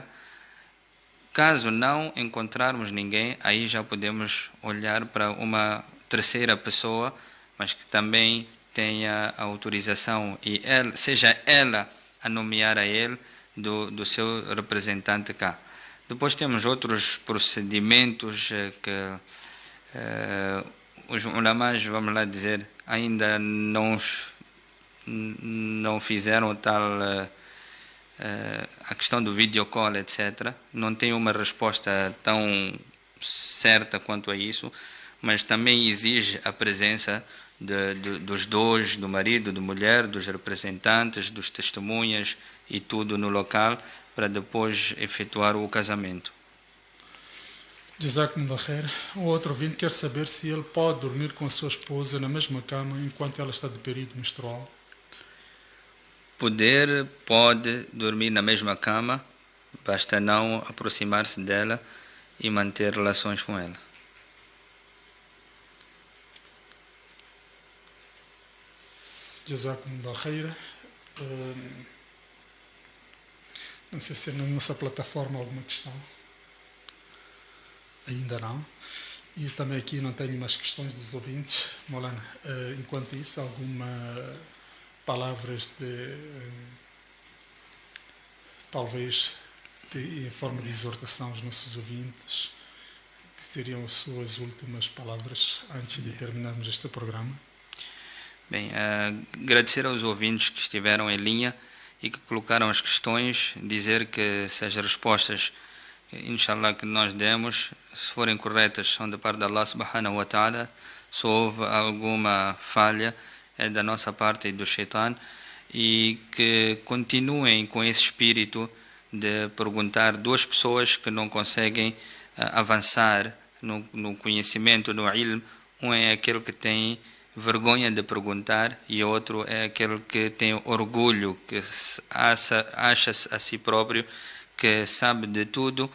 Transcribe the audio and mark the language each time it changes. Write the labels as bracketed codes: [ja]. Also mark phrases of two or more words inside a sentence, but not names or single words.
[pt] Caso não encontrarmos ninguém, aí já podemos olhar para uma terceira pessoa, mas que também tenha a autorização e seja ela a nomear a ele do seu representante cá. Depois temos outros procedimentos que os ulamás, vamos lá dizer, ainda não fizeram tal... a questão do [en] video call, [pt] etc. Não tem uma resposta tão certa quanto a isso, mas também exige a presença dos dois, do marido, da mulher, dos representantes, dos testemunhas e tudo no local para depois efetuar o casamento. [ar] جزاكم الله خير. [pt] O outro ouvinte quer saber se ele pode dormir com a sua esposa na mesma cama enquanto ela está de período menstrual. Pode dormir na mesma cama, basta não aproximar-se dela e manter relações com ela. [ar] جزاكم الله خير. [pt] Não sei se na nossa plataforma alguma questão. Ainda não. E também aqui não tenho mais questões dos ouvintes. Maulana, enquanto isso, alguma palavras talvez em forma de exortação aos nossos ouvintes, que seriam as suas últimas palavras antes de terminarmos este programa? Bem, agradecer aos ouvintes que estiveram em linha e que colocaram as questões, dizer que se as respostas, inshallah, que nós demos, se forem corretas, são da parte de [ar] الله سبحانه وتعالى. [pt] Se houve alguma falha, é da nossa parte e do Shaitan, e que continuem com esse espírito de perguntar. Duas pessoas que não conseguem avançar no conhecimento, no ilm, um é aquele que tem vergonha de perguntar e o outro é aquele que tem orgulho, que acha-se a si próprio que sabe de tudo.